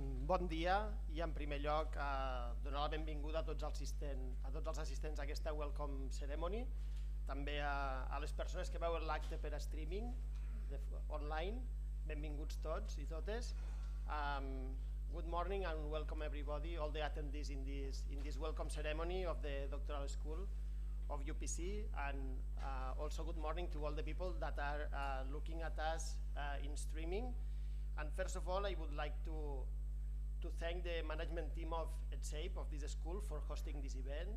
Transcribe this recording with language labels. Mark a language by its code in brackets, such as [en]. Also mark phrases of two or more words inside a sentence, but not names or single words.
[ca] Bon dia i en primer lloc donar la benvinguda a tots els assistents a aquesta [en] Welcome Ceremony, [ca] també a les persones que veuen l'acte per [en] streaming online. [ca] Benvinguts tots i totes. [en] Good morning and welcome everybody, all the attendees in this welcome ceremony of the Doctoral School of UPC, and also good morning to all the people that are looking at us in streaming. And first of all, I would like to thank the management team of ETSEIB, of this school, for hosting this event.